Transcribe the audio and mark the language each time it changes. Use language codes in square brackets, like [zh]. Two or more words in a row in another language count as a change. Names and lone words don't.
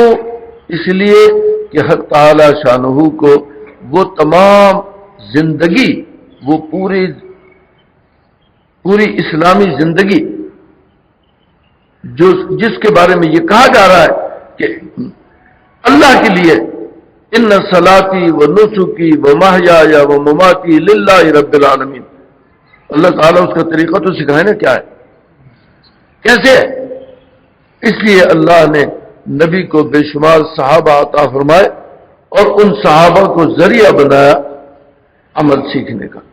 [ur] اس لیے کہ حق تعالی شانہ کو وہ تمام زندگی، وہ پوری اسلامی زندگی جس کے بارے میں یہ کہا جا رہا ہے کہ اللہ کے لیے [ar] ان صلاتی و نسکی و محیایا و مماتی للہ رب العالمین، [ur] اللہ تعالیٰ اس کا طریقہ تو سکھائے نا کیا ہے، کیسے ہے۔ اس لیے اللہ نے نبی کو بے شمار صحابہ عطا فرمائے اور ان صحابہ کو ذریعہ بنایا عمل سیکھنے کا۔